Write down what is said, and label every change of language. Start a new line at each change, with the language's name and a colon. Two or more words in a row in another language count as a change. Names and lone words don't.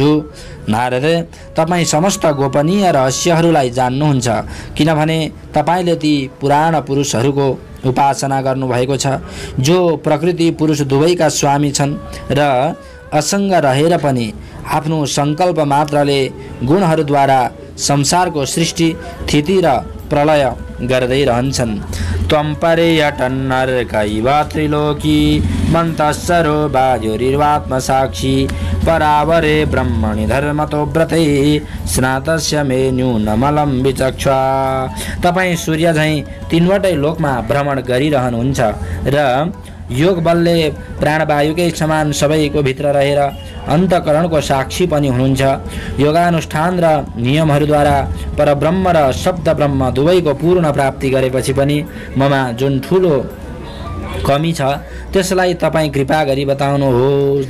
Nepali: नारद, तपाईँ समस्त गोपनीय रहस्यहरूलाई जान्नुहुन्छ, किनभने तपाईँले ती पुराण पुरुषहरूको उपासना गर्नुभएको छ, जो प्रकृति पुरुष दुवैका स्वामी छन् र असङ्ग रहेर पनि आफ्नो सङ्कल्प मात्रले गुणहरूद्वारा संसारको सृष्टि स्थिति र प्रलय गर्दै रहन्छन्।
Sanskrit: त्वं पर्यटन्नर्कैव त्रिलोकी मन्तस्सरो वायुरिर्वात्मसाक्षी परावरे ब्रह्मणि धर्मतो व्रते स्नातस्य मे न्यूनमलं विचक्ष्व।
Nepali: तपाईँ सूर्य झैँ तीनवटै लोकमा भ्रमण गरिरहनुहुन्छ र योग बलले प्राणवायुकै समान सबैको भित्र रहेर अन्तकरणको साक्षी पनि हुनुहुन्छ। योगानुष्ठान र नियमहरूद्वारा परब्रह्म र शब्द ब्रह्म दुवैको पूर्ण प्राप्ति गरेपछि पनि ममा जुन ठुलो कमी छ त्यसलाई तपाईँ कृपा गरी बताउनुहोस्।